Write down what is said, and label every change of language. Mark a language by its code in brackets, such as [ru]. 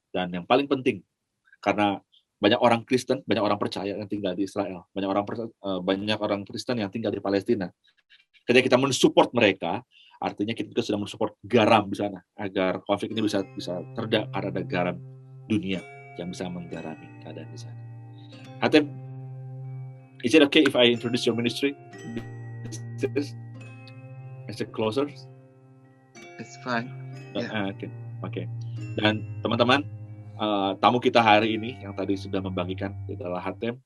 [id] Dan yang paling penting, karena banyak orang Kristen, banyak orang percaya yang tinggal di Israel, banyak orang Kristen yang tinggal di Palestina. Ketika kita mensupport mereka, artinya kita juga sudah mensupport garam di sana, agar konflik ini bisa terdak, karena ada garam dunia yang bisa menggarami keadaan di sana. [en] Hatim, is it okay if I introduce your ministry as a closer? It's fine. Yeah. Okay. [id] Dan teman-teman, tamu kita hari ini yang tadi sudah membagikan adalah Hatim.